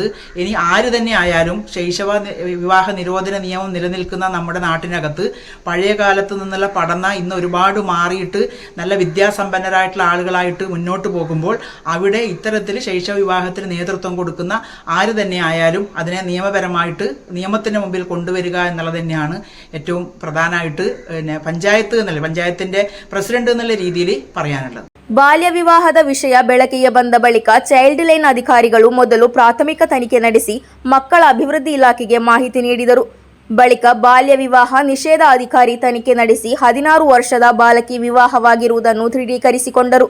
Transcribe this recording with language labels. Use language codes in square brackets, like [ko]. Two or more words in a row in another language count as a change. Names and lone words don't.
[ml] ഇനി ആര് തന്നെ ആയാലും ശൈശവ വിവാഹ നിരോധന നിയമം നിലനിൽക്കുന്ന നമ്മുടെ നാട്ടിനകത്ത് പഴയ കാലത്ത് നിന്നുള്ള പഠന ഇന്ന് ഒരുപാട് മാറിയിട്ട് നല്ല വിദ്യാസമ്പന്നരായിട്ടുള്ള ആളുകളായിട്ട് മുന്നോട്ട് പോകുമ്പോൾ അവിടെ ഇത്തരത്തിൽ ശൈശവ വിവാഹത്തിന് നേതൃത്വം കൊടുക്കുന്ന ആര് തന്നെ ആയാലും അതിനെ നിയമപരമായിട്ട് നിയമത്തിന് മുമ്പിൽ കൊണ്ടുവരിക എന്നുള്ളത് തന്നെയാണ് ഏറ്റവും പ്രധാനമായിട്ട് പഞ്ചായത്തിൻ്റെ പ്രസിഡന്റ് എന്നുള്ള രീതിയിൽ പറയാനുള്ളത്. [kn] ಬಾಲ್ಯವಿವಾಹದ ವಿಷಯ ಬೆಳಕಿಗೆ ಬಂದ ಬಳಿಕ ಚೈಲ್ಡ್ ಲೈನ್ ಅಧಿಕಾರಿಗಳು ಮೊದಲು ಪ್ರಾಥಮಿಕ ತನಿಖೆ ನಡೆಸಿ ಮಕ್ಕಳ ಅಭಿವೃದ್ಧಿ ಇಲಾಖೆಗೆ ಮಾಹಿತಿ ನೀಡಿದರು. ಬಳಿಕ ಬಾಲ್ಯ ವಿವಾಹ ನಿಷೇಧ ಅಧಿಕಾರಿ ತನಿಖೆ ನಡೆಸಿ 16 ವರ್ಷದ ಬಾಲಕಿ ವಿವಾಹವಾಗಿರುವುದನ್ನು ದೃಢೀಕರಿಸಿಕೊಂಡರು.